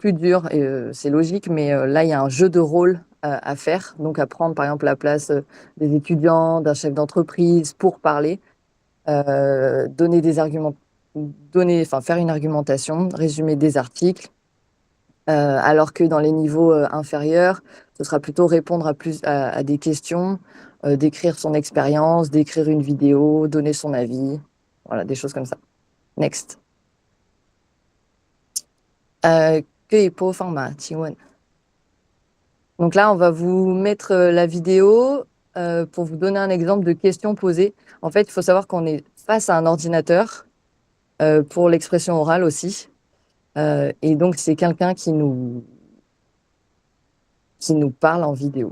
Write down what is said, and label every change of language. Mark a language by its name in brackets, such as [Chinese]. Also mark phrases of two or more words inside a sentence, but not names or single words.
[French] Et c'est logique, mais là, il y a un jeu de rôle à faire, donc à prendre par exemple la place des étudiants, d'un chef d'entreprise pour parler, donner des arguments, faire une argumentation, résumer des articles, alors que dans les niveaux inférieurs, ce sera plutôt répondre à des questions, décrire son expérience, décrire une vidéo, donner son avis, voilà, des choses comme ça. Next. [Chinese] 可以播放吗？请问。 [French] Donc là, on va vous mettre la vidéo pour vous donner un exemple de questions posées. En fait, il faut savoir qu'on est face à un ordinateur pour l'expression orale aussi. Et donc, c'est quelqu'un qui nous parle en vidéo.